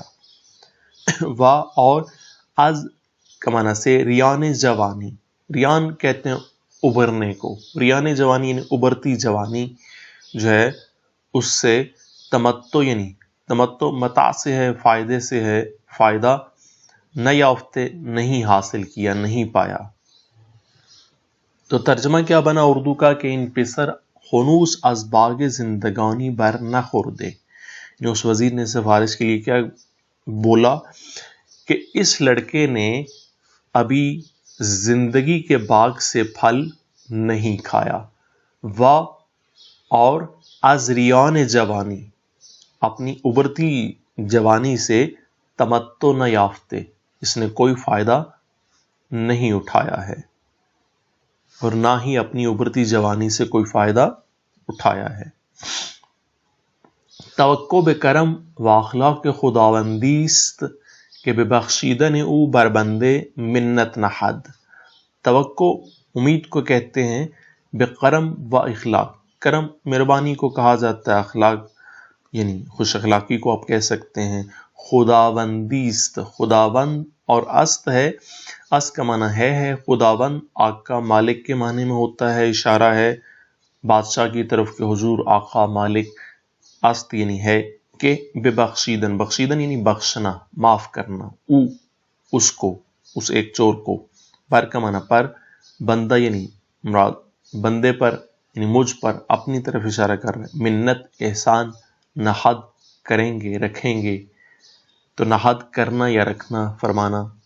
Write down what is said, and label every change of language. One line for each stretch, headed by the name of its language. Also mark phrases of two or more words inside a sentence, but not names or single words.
Urdu: وا اور از کا معنی سے
Persian: ریان جوانی,
Urdu: ریان کہتے ہیں ابھرنے کو,
Persian: ریان جوانی
Urdu: یعنی ابھرتی جوانی جو ہے اس سے تمتع یعنی تمتع متاع سے ہے, فائدے سے ہے, فائدہ
Persian: نہ یافتے
Urdu: نہیں حاصل کیا, نہیں پایا. تو ترجمہ کیا بنا اردو کا کہ
Persian: ان پسر خنوس از باغ زندگانی بر نخوردے.
Urdu: اس وزیر نے سفارش کے لیے کیا بولا کہ اس لڑکے نے ابھی زندگی کے باغ سے پھل نہیں کھایا. اور
Persian: از ریان جوانی,
Urdu: اپنی ابھرتی جوانی سے
Persian: تمتع نہ یافتے,
Urdu: اس نے کوئی فائدہ نہیں اٹھایا ہے, اور نہ ہی اپنی ابھرتی جوانی سے کوئی فائدہ اٹھایا ہے.
Persian: توقع به کرم و اخلاق خداوندی است که به بخشیدن او بر بنده منت نهاد.
Urdu: توقع امید کو کہتے ہیں,
Persian: بے کرم و اخلاق,
Urdu: کرم مہربانی کو کہا جاتا ہے, اخلاق یعنی خوش اخلاقی کو آپ کہہ سکتے ہیں.
Persian: خداوندی است,
Urdu: خداوند اور است ہے, است کا معنی ہے, خداوند آقا مالک کے معنی میں ہوتا ہے, اشارہ ہے بادشاہ کی طرف کہ حضور آقا مالک. است یعنی ہے کہ
Persian: بے بخشیدن,
Urdu: بخشیدن یعنی بخشنا, معاف کرنا, او اس کو, ایک چور کو. بر کا معنی پر, بندہ یعنی مراد بندے پر یعنی مجھ پر اپنی طرف اشارہ کر رہے ہیں، منت احسان نہد کریں گے رکھیں گے، تو نہد کرنا یا رکھنا فرمانا۔